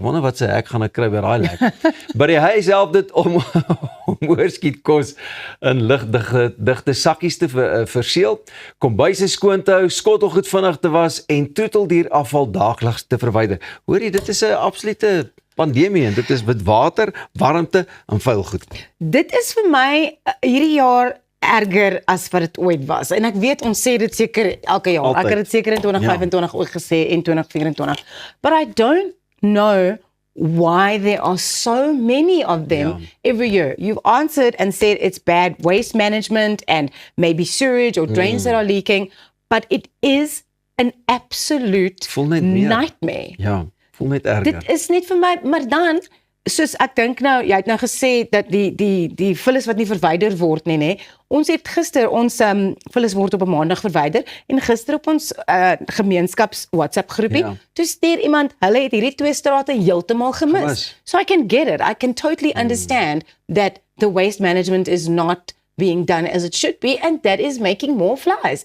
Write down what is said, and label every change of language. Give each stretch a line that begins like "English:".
Afrikaans: Wonder wat se hek gaan ek kry by daai lek. By die huis help dit om oorskietkos in ligdigte sakkies te verseël, kombuise skoon te hou, skottelgoed vinnig te was en troeteldierafval daagliks te verwyder. Hoor jy, dit is 'n absolute pandemie, en dit is met water, warmte en vuil goed. Dit is vir my hierdie jaar erger as wat dit ooit was. En ek weet ons sê dit seker elke jaar. Altyd. Ek het dit seker in 2025 ooit gesê en 2024.
English: But I don't know why there are so many of them every year. You've answered and said it's bad waste management and maybe sewage or drains that are leaking, but it is an absolute
Afrikaans: Voel net meer.
English: nightmare.
Afrikaans: Ja, voel net erger. Dit is net vir my, maar dan, soos ek dink nou, jy het nou gesê dat die vullis wat nie verwyder word nie, nê. Ons het gister, ons vullis word op 'n maandag verwyder, en gister op ons gemeenskaps WhatsApp groepie, toe stuur iemand, hulle het hierdie 2 strate heeltemal gemis.
English: So I can get it. I can totally understand that the waste management is not being done as it should be, and that is making more flies.